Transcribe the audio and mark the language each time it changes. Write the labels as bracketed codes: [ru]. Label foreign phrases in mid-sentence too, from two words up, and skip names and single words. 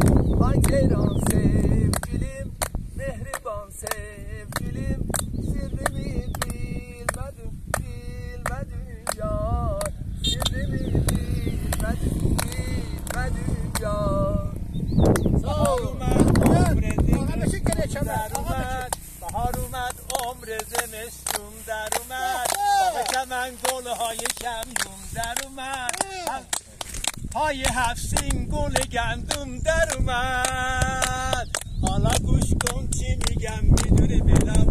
[az] Ay ceylan sevgilim, mehriban sevgilim, sirrimi bilmedin yar. Sirrimi bilmedin yar. Sağ ol. [fa] bahar اومد عمر زمستون در اومد باغ من گلهای گندم در اومد پای هفسین گل گندم در اومد حالا گوش کن چی میگم میدونی